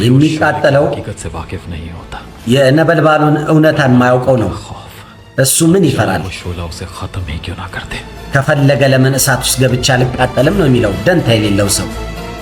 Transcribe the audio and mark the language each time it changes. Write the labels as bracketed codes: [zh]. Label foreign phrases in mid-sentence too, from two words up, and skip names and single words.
[am] የሚቃጠለው [hi] शोले की हकीकत से वाकिफ नहीं होता। [am] የነበልባሉን እውነታን የማያውቀው ነው። እሱ ምን ይፈራል? [hi] वो शोला उसे खत्म ही क्यों ना करते। [am] ከፈለገ ለምን እሳት ውስጥ ገብቻ አልቃጠልም ነው የሚለው ደንታ የሌለው ሰው።